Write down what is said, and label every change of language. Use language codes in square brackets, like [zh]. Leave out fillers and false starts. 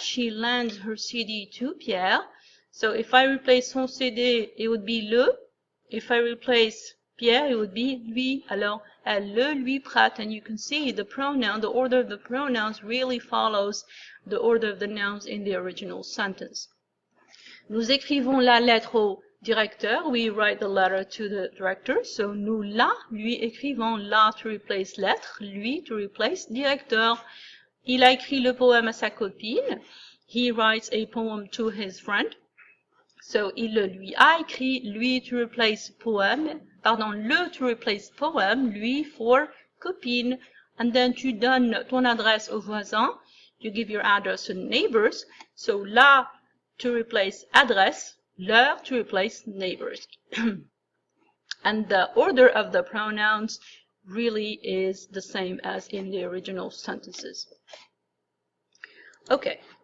[en] She lends her CD to Pierre. So if I replace [fr] son CD, [en] it would be le. If I replace Pierre, it would be lui. [fr] Alors, elle le lui prête. [en] And you can see the pronoun, the order of the pronouns really follows the order of the nouns in the original sentence. [fr] Nous écrivons la lettre au directeur. [en] We write the letter to the director. [fr] So nous la lui écrivons. La [en] to replace [fr] lettre, lui to replace directeur. Il a écrit le poème à sa copine. [en] He writes a poem to his friend. [fr] So il le lui a écrit, lui [en] to replace [fr] poème, pardon, le to replace poème, lui for copine. [en] And then [fr] tu donnes ton adresse au voisin. [en] You give your address to neighbors. So la to replace adresse, leur to replace neighbors. And the order of the pronouns really is the same as in the original sentences. Okay.